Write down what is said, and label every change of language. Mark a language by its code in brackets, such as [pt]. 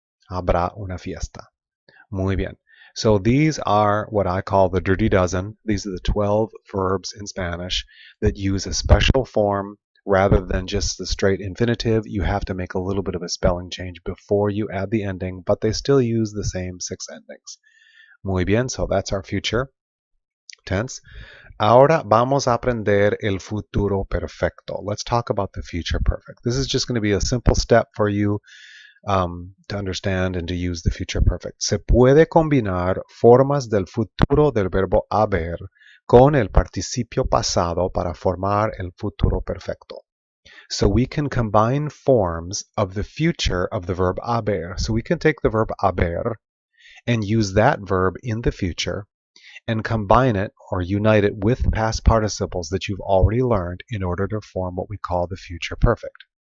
[es] Habrá una fiesta. Muy bien. [en] So these are what I call the dirty dozen. These are the 12 verbs in Spanish that use a special form rather than just the straight infinitive. You have to make a little bit of a spelling change before you add the ending, but they still use the same 6 endings. [es] Muy bien, [en] so that's our future tense. [es] Ahora vamos a aprender el futuro perfecto. [en] Let's talk about the future perfect. This is just going to be a simple step for you to understand and to use the future perfect. [es] Se puede combinar formas del futuro del verbo haber con el participio pasado para formar el futuro perfecto. [en] So we can combine forms of the future of the verb haber. So we can take the verb haber and use that verb in the future and combine it or unite it with past participles that you've already learned in order to form what we call the future perfect.